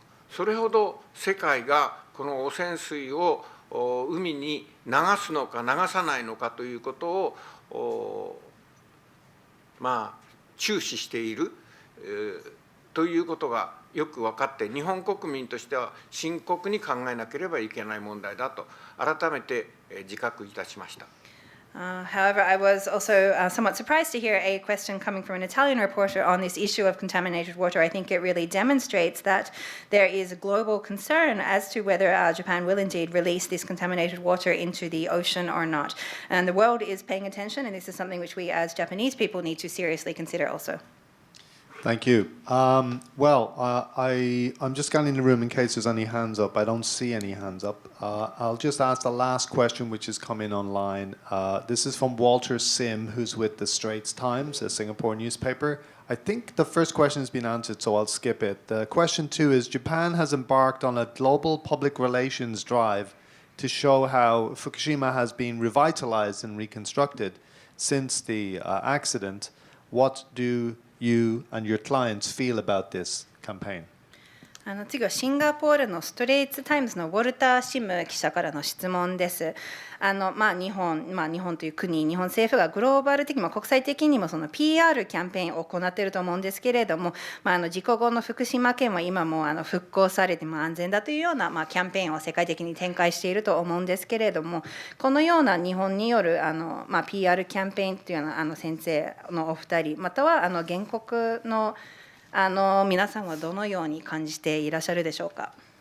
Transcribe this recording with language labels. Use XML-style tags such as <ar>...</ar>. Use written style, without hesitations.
<ja>それほど世界がこの汚染水を海に流すのか流さないのかということを注視しているということがよく分かって、日本国民としては深刻に考えなければいけない問題だと改めて自覚いたしました。</ja> <en>However, I was also somewhat surprised to hear a question coming from an Italian reporter on this issue of contaminated water. I think it really demonstrates that there is global concern as to whether Japan will indeed release this contaminated water into the ocean or not. And the world is paying attention, and this is something which we as Japanese people need to seriously consider also. Thank you. I'm just scanning the room in case there's any hands up. I don't see any hands up. I'll just ask the last question, which is coming online. This is from Walter Sim, who's with the Straits Times, a Singapore newspaper. I think the first question has been answered, so I'll skip it. The question 2 is, Japan has embarked on a global public relations drive to show how Fukushima has been revitalized and reconstructed since the accident. What do you and your clients feel about this campaign?</en> <ja>次はシンガポールのストレイツタイムズのウォルター・シム記者からの質問です。日本という国、日本政府がグローバル的にも国際的にもその PR キャンペーンを行っていると思うんですけれども、事故後の福島県は今も復興されて安全だというようなキャンペーンを世界的に展開していると思うんですけれども、このような日本によるPR キャンペーンというのは先生のお二人、または原告の皆さんはどのように感じていらっしゃるでしょうか。</ja>